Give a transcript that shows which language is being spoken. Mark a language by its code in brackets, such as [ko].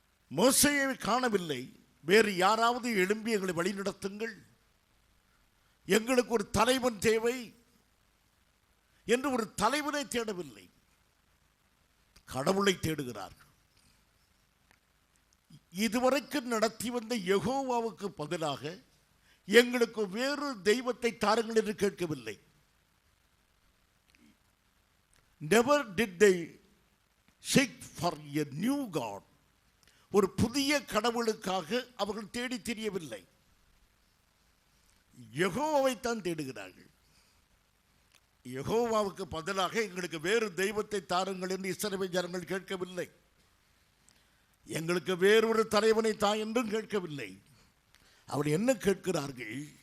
[ta] மோசேயை காணவில்லை. வேறு யாராவது எழும்பி எங்களை வழிநடத்துங்கள், எங்களுக்கு ஒரு தலைவன் தேவை என்று ஒரு தலைவனை தேடவில்லை, கடவுளை தேடுகிறார்கள். இதுவரைக்கும் நடத்தி வந்த யெகோவாவுக்கு பதிலாக எங்களுக்கு வேறு தெய்வத்தை தாருங்கள் என்று கேட்கவில்லை. [en] Never did they seek for a new God. [ta] ஒரு புதிய கடவுளுக்காக அவர்கள் தேடி தெரியவில்லை. யெகோவாவைத்தான் தேடுகிறார்கள். யெகோவாவுக்கு பதிலாக எங்களுக்கு வேறு தெய்வத்தை தாருங்கள் என்று இஸ்ரவேல் ஜனங்கள் கேட்கவில்லை. எங்களுக்கு வேறொரு தலைவனை தா என்றும் கேட்கவில்லை. அவர் என்ன கேட்கிறார்கள்?